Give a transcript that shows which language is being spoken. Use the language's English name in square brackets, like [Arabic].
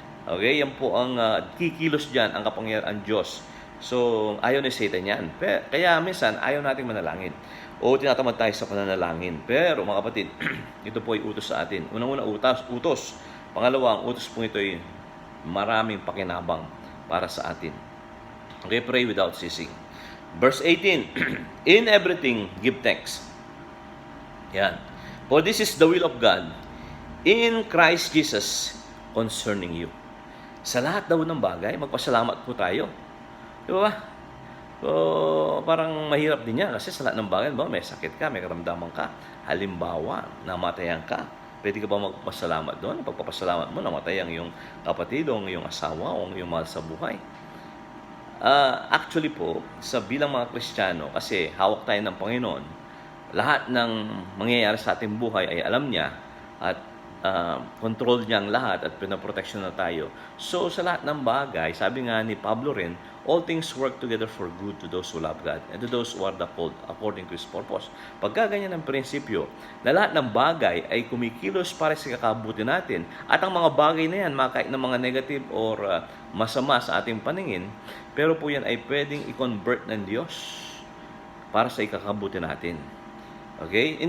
[Filipino] Okay, yan po ang kikilos dyan, ang kapangyarihan ng Diyos. So, ayaw ni Satan yan. Kaya minsan, ayaw nating manalangin. O tinatamad tayo sa pananalangin. Pero mga kapatid, ito po ay utos sa atin. Unang-una, utos. Pangalawa, ang utos po ito ay maraming pakinabang para sa atin. [English] Okay, pray without ceasing. Verse 18, in everything, give thanks. Yan. For this is the will of God in Christ Jesus concerning you. [Filipino] Sa lahat daw ng bagay, magpasalamat po tayo. Di ba? So, parang mahirap din yan kasi sa lahat ng bagay, may sakit ka, may karamdaman ka. Halimbawa, namatayan ka. Pwede ka ba magpasalamat doon? Pagpapasalamat mo, namatayan yung kapatid o yung asawa o yung mahal sa buhay. Actually po, sa bilang mga Kristiyano, kasi hawak tayo ng Panginoon, lahat ng mangyayari sa ating buhay ay alam niya at control niya ang lahat at pinaproteksyon na tayo. [English] So, [Filipino] sa lahat ng bagay, sabi nga ni Pablo rin, [English] all things work together for good to those who love God and to those who are the called according to His purpose. [Filipino] Pagka ganyan ang prinsipyo, na lahat ng bagay ay kumikilos para sa kakabuti natin at ang mga bagay na yan, kahit ng mga negative or masama sa ating paningin, pero po yan ay pwedeng i-convert ng Diyos para sa ikakabuti natin. Okay?